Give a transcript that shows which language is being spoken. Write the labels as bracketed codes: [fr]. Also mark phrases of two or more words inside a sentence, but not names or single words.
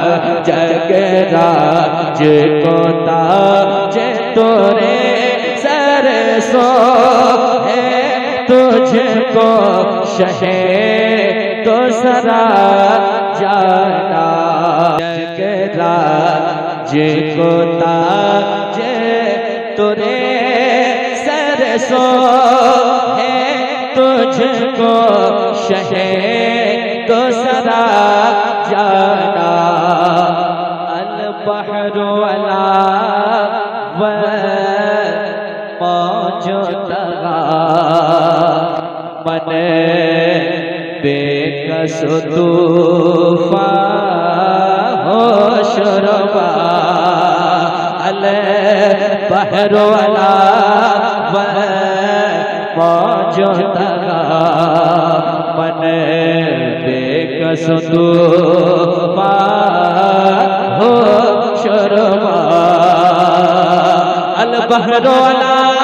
[hi] जगराज को ताज तोरे सर सोहे, तुझको शहे तो सदा जाना, जगराज को ताज तोरे सर सोहे, तुझको शहे तो सदा जाना। [ar] البحر علا والموج طغى, [fa] من بیکس طوفان هوش‌ربا, [ar] البحر علا والموج طغى, [fa] من بیکس طوفان هوش‌ربا, [ar] البحر علا